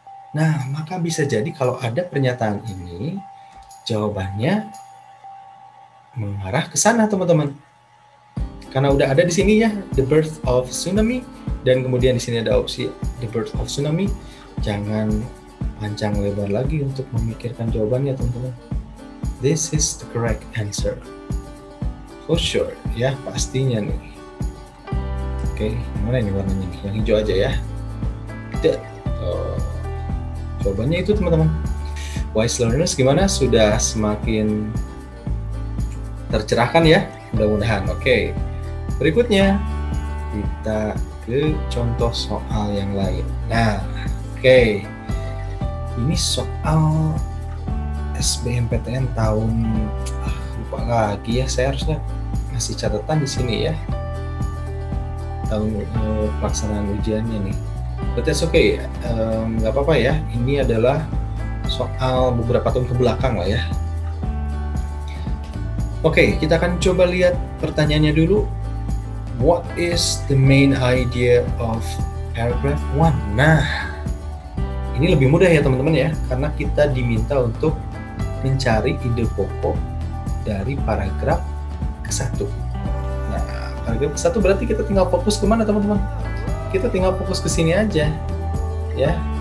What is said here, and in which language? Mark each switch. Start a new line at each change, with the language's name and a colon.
Indonesian: Nah, maka bisa jadi kalau ada pernyataan ini, jawabannya mengarah ke sana, teman-teman. Karena udah ada di sini ya,
English: the birth of tsunami,
Indonesian: dan kemudian di sini ada opsi the birth of tsunami. Jangan panjang lebar lagi untuk memikirkan jawabannya, teman-teman.
English: This is the correct answer. For sure,
Indonesian: ya, pastinya nih. Oke, mana ini warnanya nih? Yang hijau aja ya. Jawabannya itu, teman-teman. Wise learners gimana? Sudah semakin tercerahkan ya? Mudah-mudahan. Oke. Berikutnya kita ke contoh soal yang lain. Nah, oke. Ini soal SBMPTN tahun lupa lagi ya. Saya harusnya ngasih catatan di sini ya. Tahun pelaksanaan ujiannya nih.
English: But that's okay,
Indonesian: nggak apa-apa ya. Ini adalah soal beberapa tahun ke belakang lah ya. Oke, kita akan coba lihat pertanyaannya dulu.
English: What is the main idea of paragraph 1?
Indonesian: Nah, ini lebih mudah ya teman-teman ya, karena kita diminta untuk mencari ide pokok dari paragraf ke-1. Nah, paragraf ke-1 berarti kita tinggal fokus kemana teman-teman? Kita tinggal fokus ke sini aja, ya.